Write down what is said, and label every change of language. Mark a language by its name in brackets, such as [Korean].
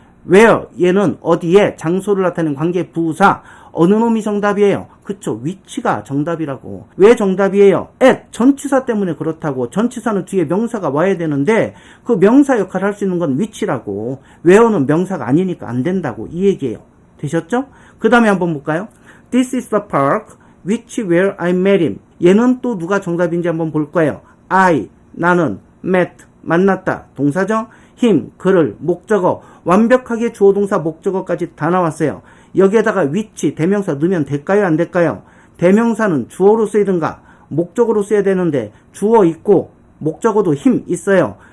[Korean] where 얘는 어디에 장소를 나타내는 관계 부사 어느 놈이 정답이에요? 그쵸, which가 정답이라고. 왜 정답이에요? at 전치사 때문에 그렇다고. 전치사는 뒤에 명사가 와야 되는데 그 명사 역할을 할 수 있는 건 which라고. where는 명사가 아니니까 안 된다고 이 얘기예요. 되셨죠? 그 다음에 한번 볼까요? [English] This is the park which where I met him. [Korean] 얘는 또 누가 정답인지 한번 볼 거예요. I 나는 met 만났다 동사죠. him 그를 목적어 완벽하게 주어 동사 목적어까지 다 나왔어요. 여기에다가 which 대명사 넣으면 될까요 안 될까요? 대명사는 주어로 쓰이든가 목적어로 써야 되는데 주어 있고 목적어도 him 있어요.